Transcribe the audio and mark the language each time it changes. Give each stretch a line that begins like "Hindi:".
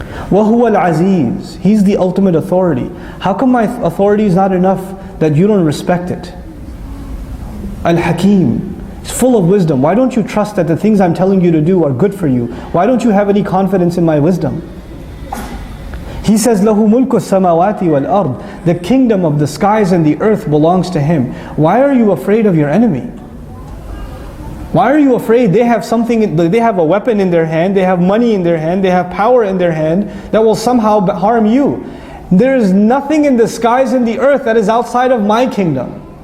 Arabic: وَهُوَ الْعَزِيزُ.
English: He's the ultimate authority. How come my authority is not enough that you don't respect it? Al-Hakim. It's full of wisdom. Why don't you trust that the things I'm telling you to do are good for you? Why don't you have any confidence in my wisdom? He says,
Arabic: لَهُ مُلْكُ السَّمَاوَاتِ وَالْأَرْضِ.
English: The kingdom of the skies and the earth belongs to Him. Why are you afraid of your enemy? Why are you afraid? They have something, they have a weapon in their hand, they have money in their hand, they have power in their hand that will somehow harm you. There is nothing in the skies and the earth that is outside of my kingdom.